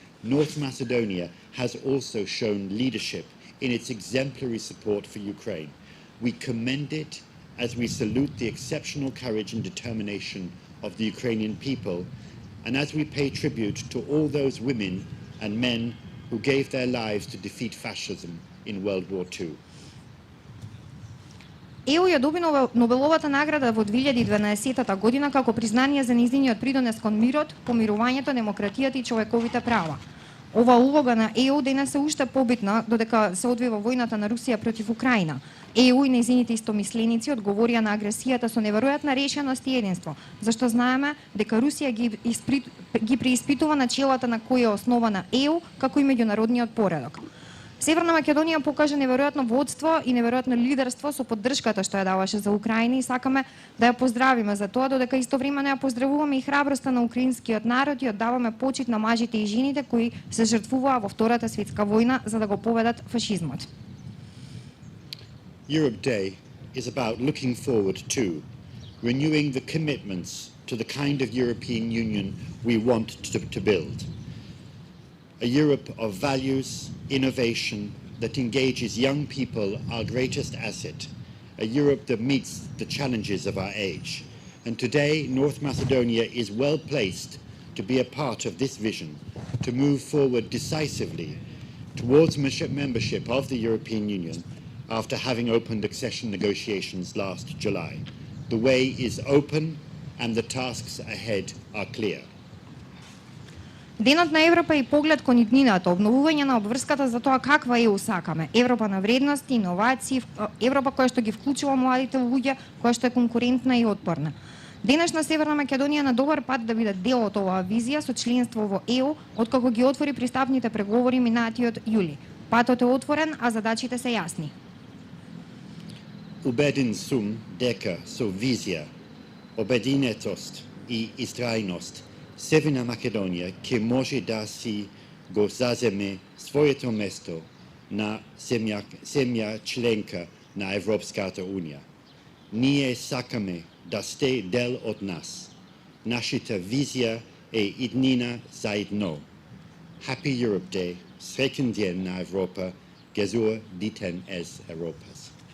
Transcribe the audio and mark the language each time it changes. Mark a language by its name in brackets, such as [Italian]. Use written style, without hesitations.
[English] North Macedonia has also shown leadership in its exemplary support for Ukraine. We commend it as we salute the exceptional courage and determination of the Ukrainian people, and as we pay tribute to all those women and men who gave their lives to defeat fascism in World War II. [Macedonian] ЕУ ја доби Нобеловата награда во 2012 година како признание за нејзиниот придонес кон мирот, помирувањето, демократијата и човековите права. Ова улога на ЕУ денес е уште побитна додека се одвива војната на Русија против Украина. ЕУ и нејзините истомисленици одговорија на агресијата со неверојатна решеност и единство, зашто знаеме дека Русија ги преиспитува начелата на кои е основана ЕУ, како и меѓународниот поредок. Северна Македонија покажа неверојатно водство и неверојатно лидерство со поддршката што ја даваше за Украина и сакаме да ја поздравиме за тоа, додека истовремено ја поздравуваме и храброста на украинскиот народ и оддаваме почит на мажите и жените кои се жртвуваа во Втората светска војна за да го победат фашизмот. [English] Europe Day is about looking forward to renewing the commitments to the kind of European Union we want to build. A Europe of values, innovation, that engages young people, our greatest asset. A Europe that meets the challenges of our age. And today, North Macedonia is well placed to be a part of this vision, to move forward decisively towards membership of the European Union after having opened accession negotiations last July. The way is open and the tasks ahead are clear. [Macedonian] Денот на Европа и поглед кон иднината, обновување на обврската за тоа каква ЕУ сакаме. Европа на вредности, иновации, Европа која што ги вклучува младите луѓе, која што е конкурентна и отпорна. Денешна Северна Македонија на добар пат да биде дел од оваа визија со членство во ЕУ, откако ги отвори пристапните преговори минатиот јули. Патот е отворен, а задачите се јасни. Убеден сум дека со визија, обединетост и истрајност Северна Македонија ќе може да си го заземе своето место на земја членка на Европската Унија. Ние сакаме да сте дел од нас. Нашата визија е иднина заедно. [English] Happy Europe Day, [Macedonian] среќен ден на Европа, [Albanian] Gesur diten es Europas.